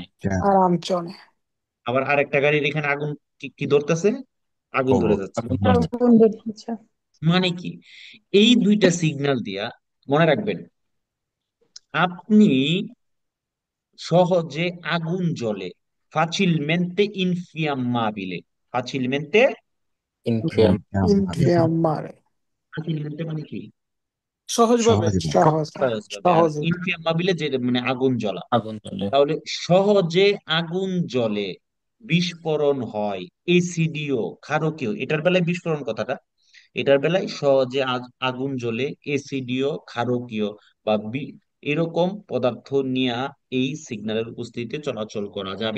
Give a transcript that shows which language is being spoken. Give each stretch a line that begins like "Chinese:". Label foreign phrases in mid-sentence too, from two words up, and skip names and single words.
Bangla: arancione, আবার আরেকটা গাড়ির এখানে আগুন, কি কি ধরতেছে? আগুন ধরে fuoco, যাচ্ছে। আগুন জ্বলছে। আগুন ধরতেছে। মানে কি, এই দুইটা সিগন্যাল দিয়া মনে রাখবেন, আপনি সহজে আগুন জ্বলে,
Italian: facilmente infiammabile, facilmente,
Bangla: ইনফিয়াম। infiammare, facilmente মানে কি? সহজভাবে। সহজে, সহজভাবে। আর সহজে, ইনফিয়াম্মাবিলে যে মানে আগুন জ্বলা, আগুন জ্বলে। তাহলে সহজে আগুন জ্বলে, বিস্ফোরণ হয়, এসিডিও, ক্ষারকীয়, এটার বেলায় বিস্ফোরণ কথাটা, এটার বেলায় সহজে আগুন জ্বলে, এসিডিও, ক্ষারকীয় বা এরকম পদার্থ নিয়ে এই সিগন্যালের উপস্থিতিতে চলাচল করা যাবে